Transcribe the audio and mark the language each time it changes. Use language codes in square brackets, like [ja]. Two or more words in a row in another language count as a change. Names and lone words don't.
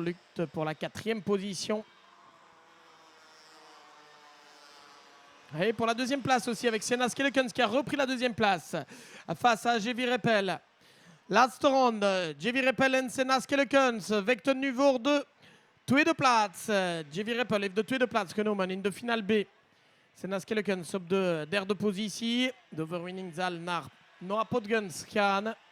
[fr] Lutte pour la 4e position. Et pour la 2e place aussi avec Senna Skellekens qui a repris la 2e place face à JV Repel. [nl] Laatste ronde. JV Repel en Senna Skellekens. Vechten nu voor de tweede plaats. JV Repel heeft de tweede plaats genomen in de finale B. Senna Skellekens op de derde positie. De overwinning zal naar Noah Podguns gaan.